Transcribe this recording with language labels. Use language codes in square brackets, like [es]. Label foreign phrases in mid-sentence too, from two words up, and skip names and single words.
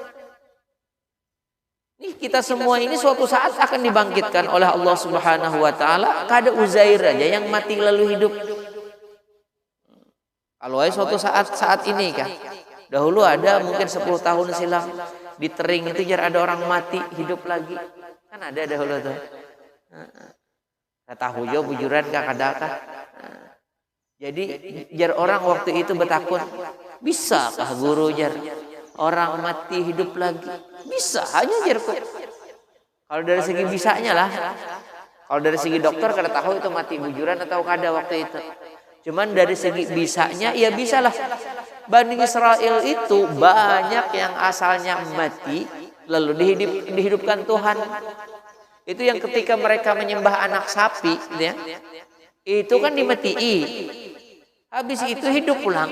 [id] Nih kita semua ini suatu saat akan dibangkitkan oleh Allah [ar] سبحانه وتعالى. [bjn] Kada Uzair aja yang mati lalu hidup. Kalau suatu saat ini kan. [id] Dahulu ada mungkin 10 tahun silam di Tering itu jar ada orang mati hidup lagi. Kan ada dahulu tuh. [bjn] Tahu jo bujuran kakadaka. [id] Jadi jar orang waktu itu bertakun, bisakah guru jar orang mati hidup lagi? Bisa hanya jar kok. Kalau dari segi bisanya lah. [bjn] Kalau dari segi dokter kada tahu itu mati bujuran atau kada waktu itu. [id] Cuman dari segi bisanya ya bisalah. Bani Israel itu banyak yang asalnya mati lalu dihidupkan Tuhan. Itu yang ketika mereka menyembah anak sapi ya. [bjn] Itu kan dimatii. Habis itu hidup pulang.